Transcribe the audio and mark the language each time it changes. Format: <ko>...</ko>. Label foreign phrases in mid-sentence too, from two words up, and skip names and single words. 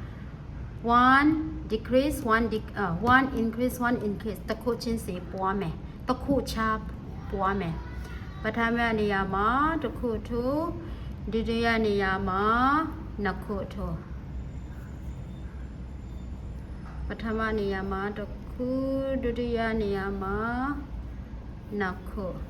<en>1 decrease 1 increase 1 increase</en> <my>တစ်ခုချင်းစီပွားမယ်တစ်ခုချပွားမယ်ပထမနေရာမှာတစ်ခုထိုးဒုတိယနေရာမှာနှစ်ခုထိုး ပထမနေရာမှာတစ်ခုဒုတိယနေရာမှာနှစ်ခု</my>